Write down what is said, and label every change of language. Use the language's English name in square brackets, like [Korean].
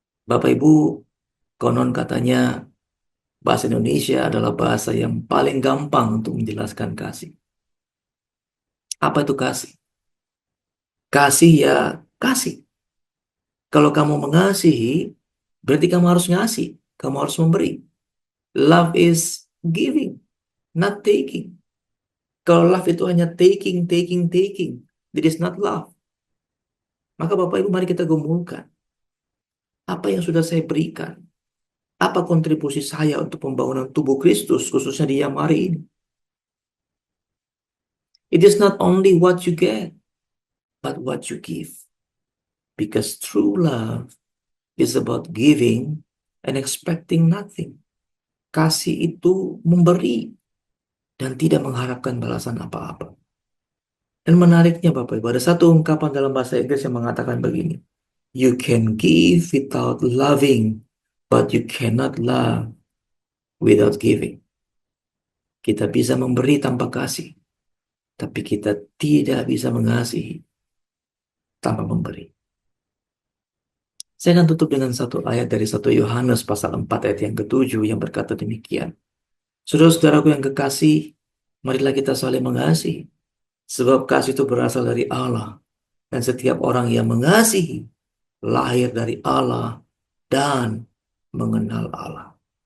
[Indonesian] Bapak Ibu, konon katanya bahasa Indonesia adalah bahasa yang paling gampang untuk menjelaskan kasih. Apa itu kasih? Kasih ya kasih. Kalau kamu mengasihi, berarti kamu harus ngasih. Kamu harus memberi. [English] Love is giving, not taking. [Indonesian] Kalau [English] love [Indonesian] itu hanya [English] taking, taking, taking, it is not love. [Indonesian] Maka Bapak Ibu mari kita gumulkan. Apa yang sudah saya berikan? Apa kontribusi saya untuk pembangunan tubuh Kristus, khususnya di yang hari ini? [English] It is not only what you get, but what you give. Because true love is about giving and expecting nothing. [Indonesian] Kasih itu memberi dan tidak mengharapkan balasan apa-apa. Dan menariknya Bapak Ibu, ada satu ungkapan dalam bahasa Inggris yang mengatakan begini. [English] You can give without loving, but you cannot love without giving. [Indonesian] Kita bisa memberi tanpa kasih, tapi kita tidak bisa mengasihi tanpa memberi. Saya akan tutup dengan satu ayat dari 1 Yohanes pasal 4 ayat yang ke-7 yang berkata demikian. Saudara-saudaraku yang kekasih, marilah kita saling mengasihi, sebab kasih itu berasal dari Allah, dan setiap orang yang mengasihi lahir dari Allah dan mengenal Allah.